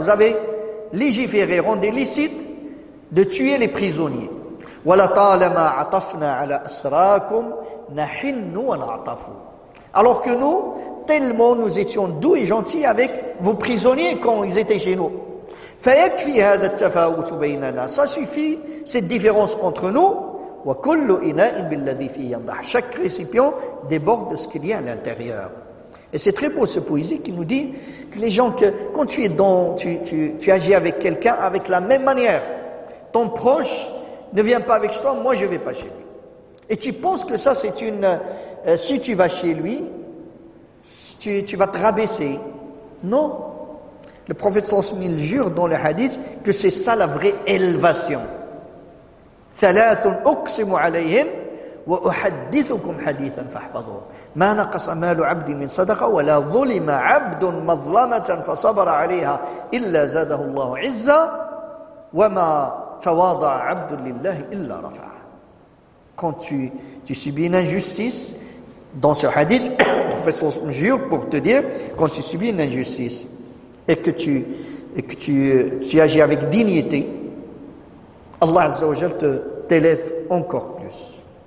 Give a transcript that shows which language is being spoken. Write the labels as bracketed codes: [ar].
[fr] Vous avez légiféré, rendu licite de tuer les prisonniers. [ar] وَلَطَالَمَا عَطَفْنَا عَلَى أَسْرَاكُمْ نَحِنُّ وَنَعْطَفُ. [fr] Alors que nous, tellement nous étions doux et gentils avec vos prisonniers quand ils étaient chez nous. [ar] فيكفي هذا التفاوت بيننا. [fr] Ça suffit, cette différence entre nous. [ar] وكل إناء بالذي فيه ينضح. [fr] Chaque récipient déborde de ce qu'il y a à l'intérieur. Et c'est très beau ce poésie qui nous dit que les gens, quand tu es tu agis avec quelqu'un avec la même manière. Ton proche ne vient pas avec toi, moi je ne vais pas chez lui. Et tu penses que ça c'est si tu vas chez lui, tu vas te rabaisser. Non. Le prophète sallallahu alayhi wa sallam jure dans le hadith que c'est ça la vraie élévation. [ar] ثلاث أقسم عليهم وأحدثكم حديثا فاحفظوه ما نقص مال عبد من صدقة ولا ظلم عبد مظلمة فصبر عليها إلا زاده الله عزا وما تواضع عبد لله إلا رفعه. [fr] Quand tu subis une injustice, dans ce hadith, le prophète sallallahu alayhi wa sallam jure pour te dire, quand tu subis une injustice et que tu agis avec dignité, Allah Azza wa Jal t'élève encore plus.